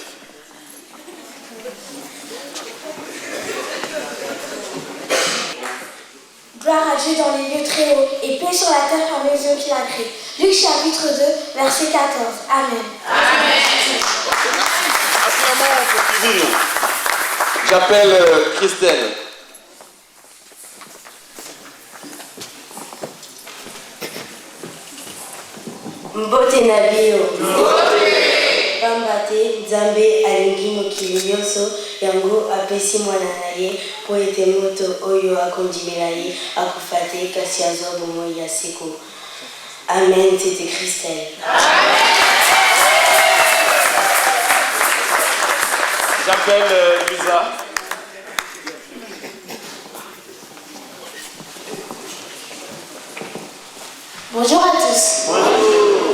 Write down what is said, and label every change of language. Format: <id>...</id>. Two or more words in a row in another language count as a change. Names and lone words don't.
<fr>Gloire à Dieu dans les lieux très hauts et paix sur la terre par les yeux qu'il a créés. Luc chapitre 2, verset 14. Amen. Acclamons pour Divine. J'appelle Christelle.</fr> <ln>Mbote na bio. Pambate Nzambe alingi mokili nyonso yango apesi mwana na ye po ete moto oyo akondimela ye akufa te kasi azwa bomoi ya seko.</ln> <fr>Amen. C'était Christelle. J'appelle Luisa. Bonjour à tous. Bonjour.</fr>